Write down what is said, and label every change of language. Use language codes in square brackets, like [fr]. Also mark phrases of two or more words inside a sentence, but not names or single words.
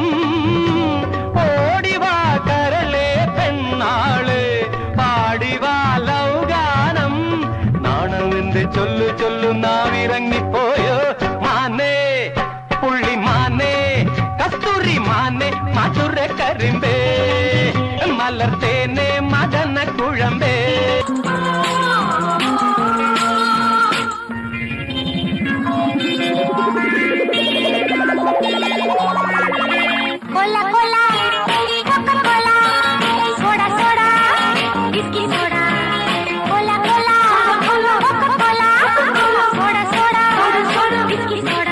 [ml] ഓടിവാ കരളെ പെണ്ണാള് പാടിവാ ലൗഗാനം. നാണമെന്റെ ചൊല്ലു ചൊല്ലു നാവിറങ്ങിപ്പോയോ. മാനേ പുള്ളി മാനേ കസ്തൂരി മാനേ മധുര കരിമ്പേ മലർത്തേനെ മദന കുഴമ്പേ. [en] Cola, cola, Coca-Cola, soda, soda, whisky, soda. Cola, cola, Coca-Cola, soda, soda, whisky, soda.